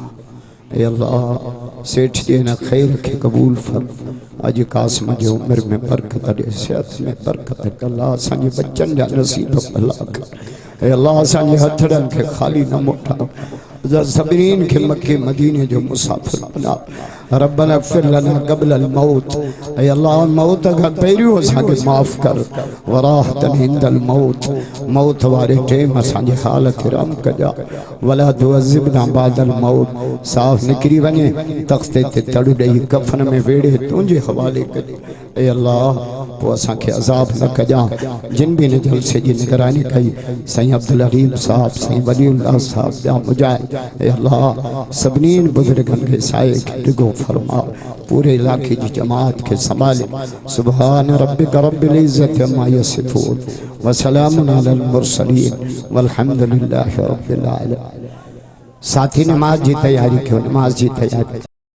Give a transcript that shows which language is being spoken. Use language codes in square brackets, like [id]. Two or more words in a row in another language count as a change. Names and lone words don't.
[sd] ए अल्लाह सेठ जे हिन ख़ैर खे क़बूल फरमा। अॼु कासिम जो उमिरि में बरकत ॾे सिहत में बरकत ॾे। अल्लाह असांजे बच्चनि जा नसीब भला कर। ए अल्लाह असांजे हथड़नि खे ख़ाली न मोटा सभिनीन खे मके मदीने जो मुसाफ़िर बना। [ar] ربنا اغفر لنا قبل الموت [sd] ऐ अल्लाह मौत खां पहिरियों असांखे माफ़ कर [ar] وراحة عند الموت [sd] मौत वारे टाइम असांजे हाल खे रहम कजा [ar] ولا تعذبنا بعد الموت [sd] साफ़ निकिरी वञे तख़्ते ते तड़ ॾेई कफ़न में वेड़े तुंहिंजे हवाले कजे। ए अल्लाह पोइ असांखे अज़ाब न कजा। जिन भी इन जलसे जी निगरानी कई साईं अब्दुल हलीम साहब साईं वलीउल्लाह साहब ॿिया मुजाहिद ए अल्लाह सभिनीन बुज़ुर्गनि खे साए खे डिघो फरमा [ur] پورے علاقے کی جماعت کے سنبھالے. [ar] سبحان ربك رب العزة عما يصفون وسلام على المرسلين والحمد لله رب العالمين. [ur] ساتھی نماز کی تیاری کیوں نماز کی تیاری